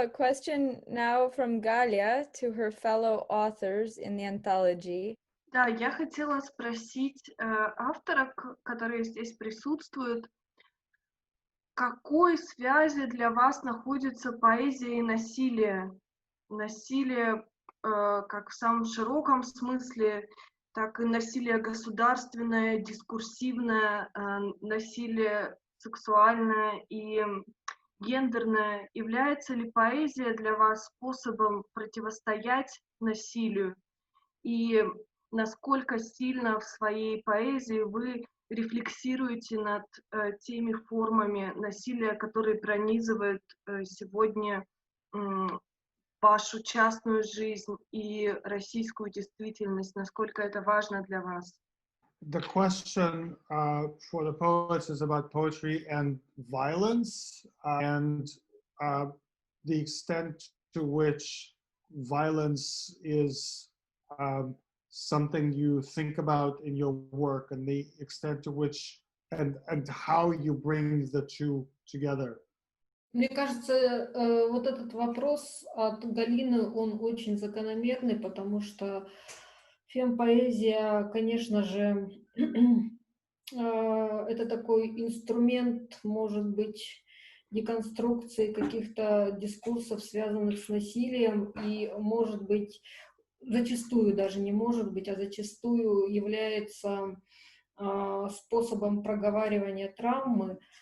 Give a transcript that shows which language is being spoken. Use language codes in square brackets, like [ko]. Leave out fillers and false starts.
[en] A question now from Galia to her fellow authors in the anthology. [ru] Да, я хотела спросить авторов, которые здесь присутствуют, в какой связи для вас находится поэзия и насилие? Насилие как в самом широком смысле, так и насилие государственное, дискурсивное, насилие сексуальное и гендерное. Является ли поэзия для вас способом противостоять насилию? И насколько сильно в своей поэзии вы рефлексируете над теми формами насилия, которые пронизывают сегодня вашу частную жизнь и российскую действительность, насколько это важно для вас? [en] The question for the poets is about poetry and violence and the extent to which violence is something you think about in your work and the extent to which and how you bring the two together. [ru] Мне кажется, вот этот вопрос от Галины, он очень закономерный, потому что фемпоэзия, конечно же, это такой инструмент, может быть, деконструкции каких-то дискурсов, связанных с насилием, и, может быть, зачастую, даже не может быть, а зачастую является способом проговаривания травмы.